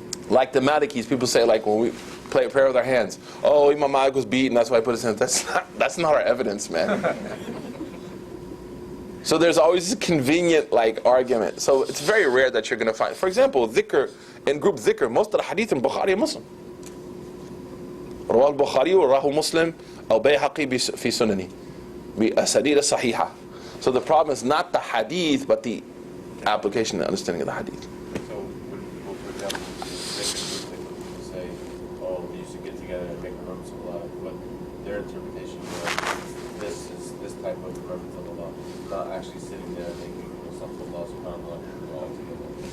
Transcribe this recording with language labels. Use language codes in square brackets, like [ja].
[en] Like the Malikis, people say like when we pray with our hands, oh, Imam Malik was beaten, that's why I put his hands. That's not our evidence, man. So there's always a convenient argument. So it's very rare that you're going to find. For example, dhikr, in group dhikr, most of the hadith in Bukhari and Muslim. [ar] رواه البخاري وراه مسلم أو بيهقي في سننه بأسانيد صحيحة. [en] So the problem is not the hadith, but the application and understanding of the hadith. So when people, for example, people say, oh, we used to get together and make remembrance of Allah, but their interpretation of this is this type of remembrance of Allah, not actually sitting there and making Allah subhanAllah all together.